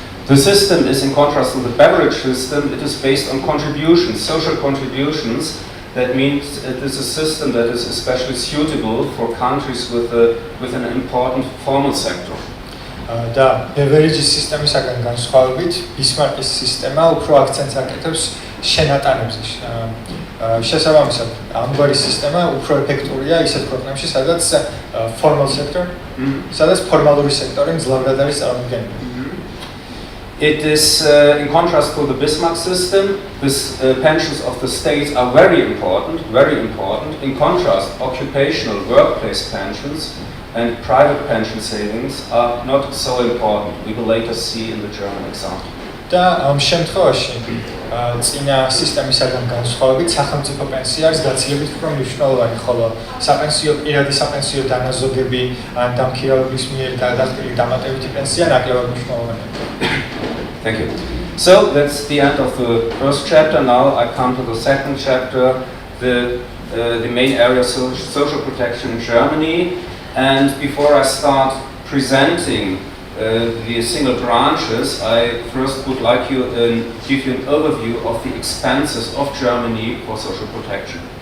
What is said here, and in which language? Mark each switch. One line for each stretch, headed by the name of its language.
English: The system is in contrast to the beverage system. It is based on contributions, social contributions. That means it is a system that is especially suitable for countries with an important formal sector.
Georgian: და beverage სისტემისაგან განსხვავებით, ბისმარკის სისტემა უფრო აქცენტს აკეთებს შენატანებზე. შესაბამისად, ამგვარი სისტემა უფრო ეფექტურია ისეთ ქვეყნებში, სადაც
English: formal sector,
Georgian: სადაც ფორმალური სექტორი მძლავრად არის წარმოდგენილი.
English: It is in contrast to the Bismarck system. This pensions of the states are very important, very important. In contrast, occupational workplace pensions and private pension savings are not so important. We will later see in the German example.
Georgian: და ამ შემთხვევაში წინა სისტემისაგან განსხვავებით სახელმწიფო პენსია არის გაცილებით უფრო მნიშვნელოვანი, ხოლო პირადი საპენსიო დანაზოგები ან დამქირავების მიერ გადახდილი დამატებითი პენსია ნაკლებად მნიშვნელოვანია.
English: Thank you. So that's the end of the first chapter. Now I come to the second chapter, the main area of social protection in Germany. And before I start presenting the single branches, I first would like to give you an overview of the expenses of Germany for social protection.